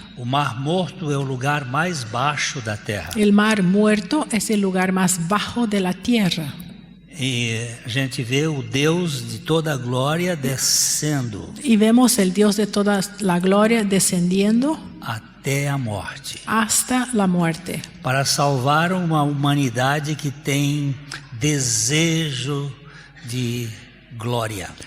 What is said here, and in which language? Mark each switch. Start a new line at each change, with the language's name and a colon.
Portuguese: O Mar Morto é o lugar mais baixo da terra.
Spanish: El Mar Muerto es el lugar más bajo de la tierra.
Portuguese: E a gente vê o Deus de toda a glória descendo
Spanish: Y vemos el Dios de toda la gloria descendiendo
Portuguese: até a morte,
Spanish: hasta la muerte,
Portuguese: para salvar uma humanidade que tem desejo de glória.